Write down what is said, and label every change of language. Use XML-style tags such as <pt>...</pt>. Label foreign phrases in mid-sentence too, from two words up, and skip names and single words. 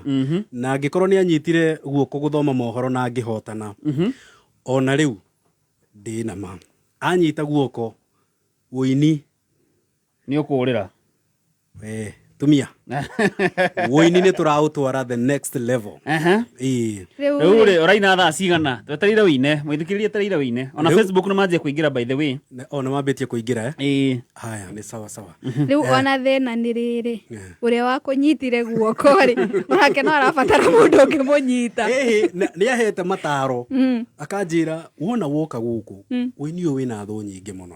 <ki>Na angĩkorwo nĩ anyitire guoko gũthoma mohoro na angĩhotana, ona rĩu ndĩna ma anyita guoko ũini nĩ ũkũrĩra tumia woini nĩ tũraũtwara</ki> <en>the next level.</en> <ki>Rĩu rĩ ũraina thaa cigana? Twetereire wĩine, mwĩthikĩrĩrie tereire wĩine. Ona Facebook nĩ manjia kũingĩra</ki> <en>by the way.</en> <ki>Ona mambĩtie kũingĩra haya nĩ</ki> <sw>sawa sawa.</sw> <ki>Rĩu ona thĩna nĩ rĩrĩ, ũrĩa wakũnyitire guoko rĩ, onake no arabatara mũndũ ũngĩmũnyita. Nĩ ahete mataro akanjĩra wona woka gũkũ ũini ũyũ wĩna thũ nyingĩ mũno.</ki>